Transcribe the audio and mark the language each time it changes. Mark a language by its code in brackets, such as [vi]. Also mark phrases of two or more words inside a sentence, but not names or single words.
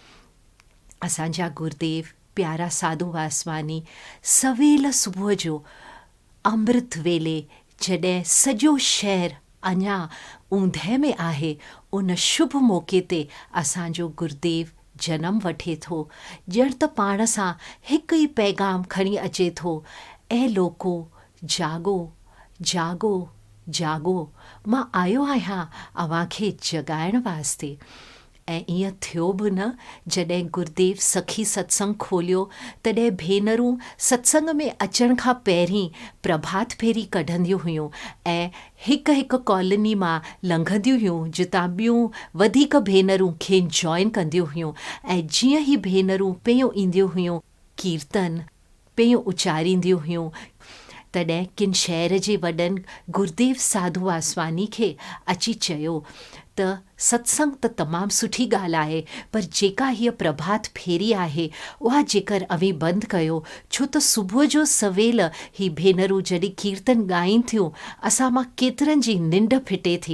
[sd] असांजा गुरुदेव प्यारा साधू वासवानी सवेल सुबुह जो अमृत वेले जॾहिं सॼो शहर अञा ऊंदहि में आहे उन शुभ मौक़े ते असांजो गुरुदेव जनम वठे थो ॼण त पाण सां हिकु ई पैगाम खणी अचे थो ऐं लोको जागो जागो जागो मां आयो आहियां अव्हांखे जगाइण वास्ते ऐं ईअं थियो बि न जॾहिं गुरुदेव सखी सत्संग खोलियो तॾहिं भेनरूं सत्संग में अचण खां पहिरीं प्रभात फेरी कढंदियूं हुयूं ऐं हिकु हिकु कॉलोनी मां लंघंदियूं हुयूं जितां ॿियूं वधीक भेनरूं खे जॉइन कंदियूं हुयूं ऐं जीअं ई भेनरूं पियूं ईंदियूं हुयूं कीर्तन पियूं उचारींदियूं हुयूं तॾहिं किन शहर जे वॾनि गुरुदेव साधू वासवानी खे अची चयो त सत्संग त तमामु सुठी ॻाल्हि आहे, पर जेका हीअ प्रभात फेरी आहे उहा जेकर अवी बंदि कयो, छो त सुबुह जो सवेल ही भेनरूं जॾहिं कीर्तन ॻाइनि थियूं असां मां केतिरनि जी निंड फिटे थी।